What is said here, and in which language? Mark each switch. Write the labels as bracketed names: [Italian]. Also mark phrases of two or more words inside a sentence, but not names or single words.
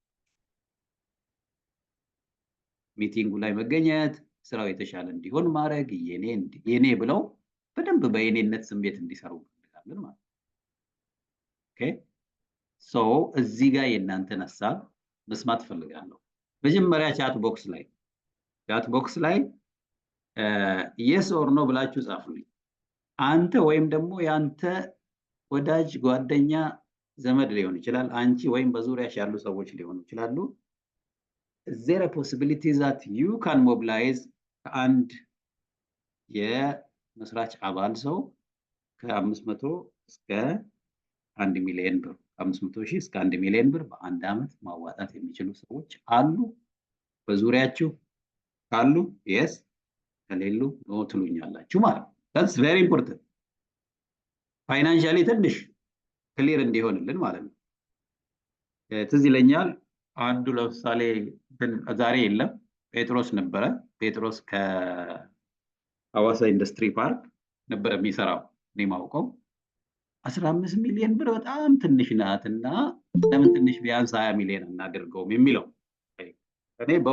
[Amharic] ሚቲንጉ ላይ መገኘት፣ ስራው የተሻለ እንዲሆን ማድረግ የኔ ብለው በደንብ በየኔነት ስሜት እንዲሰሩ እንፈልጋለን ማለት ነው። ኦኬ ሶ እዚህ ጋር የእናንተን ሀሳብ መስማት ፈልጋለሁ። መጀመሪያ ቻት ቦክስ ላይ [English] yes or no [Amharic] ብላችሁ ጻፉልኝ። አንተ ወይም ደግሞ ያንተ ወዳጅ ጓደኛ ዘመድ ሊሆን ይችላል፣ አንቺ ወይም በዙሪያሽ ያሉ ሰዎች ሊሆኑ ይችላሉ። [English] is there a possibility that you can mobilize [Amharic] ከአንድ የመስራች አባል ሰው ከ500 እስከ 1 ሚሊዮን ብር 500 ሺህ እስከ 1 ሚሊዮን ብር በአንድ አመት ማዋጣት የሚችሉ ሰዎች አሉ? በዙሪያችሁ ካሉ yes ከሌሉ ኖ ትሉኛላችሁ ማለት ነው። [English] that's very important [Amharic] ፋይናንሻሊ ትንሽ ክሊር እንዲሆንልን ማለት ነው። ትዝ ይለኛል አንዱ ለምሳሌ ዛሬ የለም ጴጥሮስ ነበረ። ጴጥሮስ ከሐዋሳ ኢንዱስትሪ ፓርክ ነበር የሚሰራው። እኔ ማውቀው 15 ሚሊዮን ብር በጣም ትንሽ ናትና ለምን ትንሽ ቢያንስ 20 ሚሊዮን እናድርገውም የሚለው እኔ